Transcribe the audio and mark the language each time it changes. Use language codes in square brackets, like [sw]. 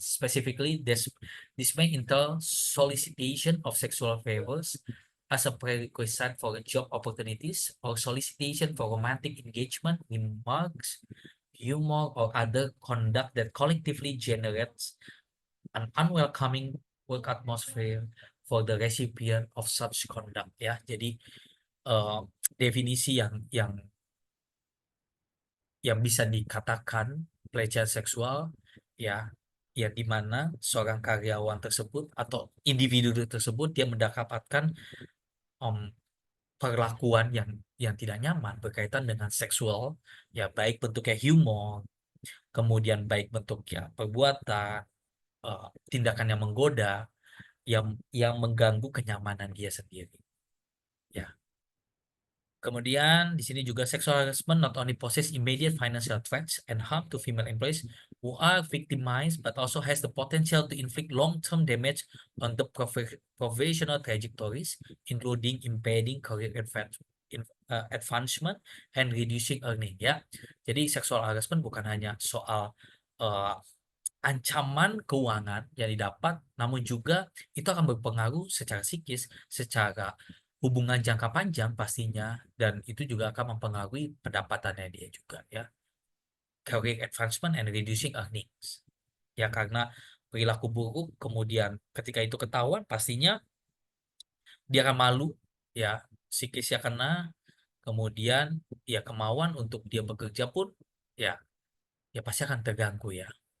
[en] Specifically, this may entail solicitation of sexual favors as a prerequisite for job opportunities, or solicitation for romantic engagement, remarks, humor, or other conduct that collectively generates an unwelcoming work atmosphere for the recipient of such conduct. [id] Ya, jadi definisi yang bisa dikatakan pelecehan seksual ya, ya di mana seorang karyawan tersebut atau individu tersebut dia mendapatkan perlakuan yang tidak nyaman berkaitan dengan seksual ya, baik bentuknya humor, kemudian baik bentuknya perbuatan, tindakan yang menggoda, yang mengganggu kenyamanan dia sendiri ya. Kemudian di sini juga [en] sexual harassment not only poses immediate financial threats and harm to female employees who are victimized, but also has the potential to inflict long-term damage on the professional trajectories, including impeding career advancement and reducing earning ya. [id] Jadi sexual harassment bukan hanya soal uh, ancaman keuangan yang didapat, namun juga itu akan berpengaruh secara psikis, secara hubungan jangka panjang pastinya, dan itu juga akan mempengaruhi pendapatannya dia juga ya. [en] Career advancement and reducing earnings. [id] Ya karena perilaku buruk, kemudian ketika itu ketahuan pastinya dia akan malu ya, psikisnya kena, kemudian ya kemauan untuk dia bekerja pun ya ya pasti akan terganggu ya.